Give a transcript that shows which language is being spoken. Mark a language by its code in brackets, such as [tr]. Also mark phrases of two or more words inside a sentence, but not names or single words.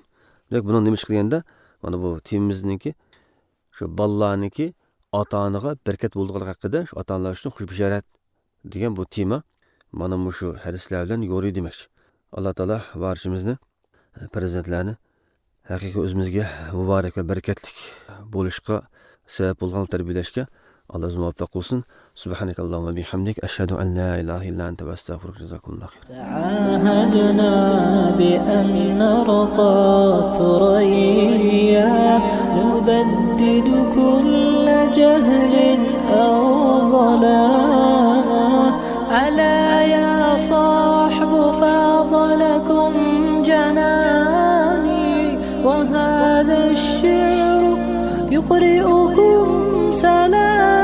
[uz] Demak, buni nima qilganda, mana bu temimizniki shu bolalarniki ota-onaga berkat bo'lganligi haqida, shu ota-onalar uchun xush bishorat degan bu tema mana shu hadislar bilan yo'ri demakchi. Alloh taolo barchamizni farzandlarni haqiqiy o'zimizga muborak va barakatli bo'lishga sabab bo'lgan tarbiyalashga Allah muvaffaq qilsin. [ar] سبحانك اللهم وبحمدك أشهد أن لا إله إلا أنت أستغفرك وأتوب إليك. تعاهدنا بأن نرقى ثريا نبدد كل جهل أو ظلام ألا يا صاحب فاضلكم جناني وهذا الشعر يقرئكم سلام